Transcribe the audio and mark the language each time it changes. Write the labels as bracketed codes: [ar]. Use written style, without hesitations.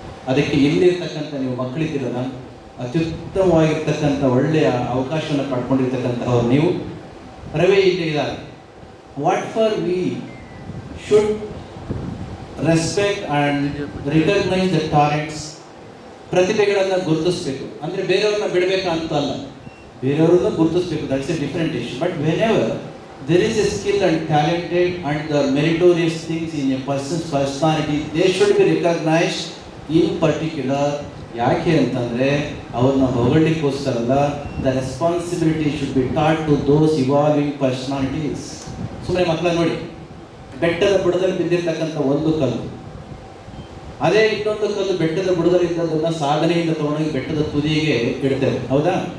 [kn] ಅದಕ್ಕೆ ಇಲ್ಲಿರ್ತಕ್ಕಂಥ ನೀವು ಮಕ್ಕಳಿದ್ದೀರಲ್ಲ, ಅತ್ಯುತ್ತಮವಾಗಿರ್ತಕ್ಕಂಥ ಒಳ್ಳೆಯ ಅವಕಾಶವನ್ನು ಪಡ್ಕೊಂಡಿರ್ತಕ್ಕಂಥವ್ರು ನೀವು. ರವಿ ಇಲ್ಲಿ ಇದ್ದಾರೆ. [en] What for we should respect and recognise the talents. [kn] ಪ್ರತಿಭೆಗಳನ್ನು ಗುರುತಿಸ್ಬೇಕು. ಅಂದರೆ ಬೇರೆಯವ್ರನ್ನ ಬಿಡಬೇಕಾ ಅಂತ ಅಲ್ಲ, ಬೇರೆಯವ್ರನ್ನ ಗುರುತಿಸ್ಬೇಕು. [en] That's a different issue. But whenever there is a skill and talented and the meritorious things in a person's personality, they should be recognized in particular. [kn] ಯಾಕೆ ಅಂತಂದರೆ ಅವ್ರನ್ನ ಹೊಗಳಿಗೋಸ್ಕರಲ್ಲ, [en] The responsibility should be taught to those evolving personalities. [kn] ಸುಮ್ಮನೆ ಮಕ್ಕಳ ನೋಡಿ, ಬೆಟ್ಟದ ಬುಡದಲ್ಲಿ ಬಿದ್ದಿರ್ತಕ್ಕಂಥ ಒಂದು ಕಲ್ಲು, ಅದೇ ಇನ್ನೊಂದು ಕಲ್ಲು ಬೆಟ್ಟದ ಬುಡದಲ್ಲಿ ಇದ್ದದನ್ನು ಸಾಧನೆಯಿಂದ ತಗೊಂಡೋಗಿ ಬೆಟ್ಟದ ತುದಿಗೆ ಇಡ್ತೇವೆ, ಹೌದಾ?